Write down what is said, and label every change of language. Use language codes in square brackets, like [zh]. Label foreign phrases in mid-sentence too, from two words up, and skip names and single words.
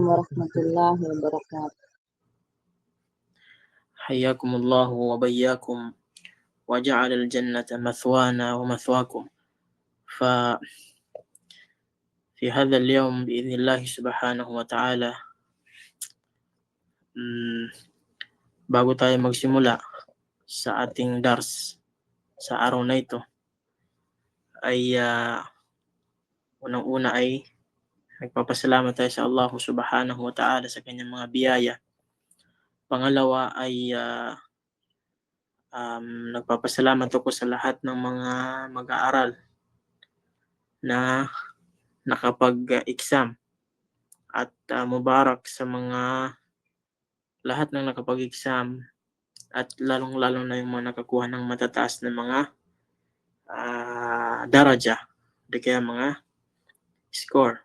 [ar] السلام ورحمة الله وبركاته. حياكم الله وبياكم وجعل الجنة مثوانا ومثواكم. ففي هذا اليوم بإذن الله سبحانه وتعالى, [tl] bago tayo magsimula sa ating dars sa araw na ito, ay unang-una ay nagpapasalamat tayo sa Allah [ar] سبحانه وتعالى [tl] sa kanyang mga biyaya. Pangalawa ay nagpapasalamat ako sa lahat ng mga mag-aaral na nakapag-exam at mubarak sa mga lahat ng nakapag-exam at lalong-lalo na yung mga nakakuha ng matataas na mga daraja, di kaya mga score.